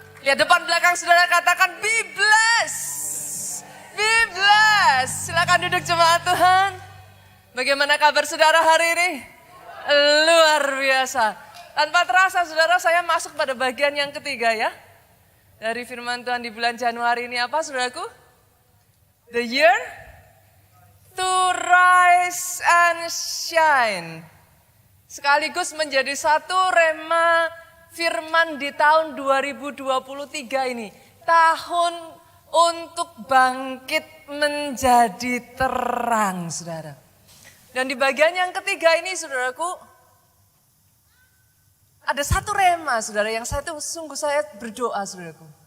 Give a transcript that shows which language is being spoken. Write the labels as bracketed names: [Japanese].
[Indonesian] Lihat depan belakang saudara, katakan [English] be blessed. Be blessed. [Indonesian] Silakan duduk jemaat Tuhan. Bagaimana kabar saudara hari ini? Luar biasa. Tanpa terasa saudara, saya masuk pada bagian yang ketiga ya. Dari firman Tuhan di bulan Januari ini apa saudaraku? [English] The year to rise and shine. [Indonesian] Sekaligus menjadi satu rema firman di tahun 2023 ini. Tahun untuk bangkit menjadi terang saudara. Dan di bagian yang ketiga ini saudaraku, ada satu rema saudara yang saya sungguh saya berdoa saudaraku.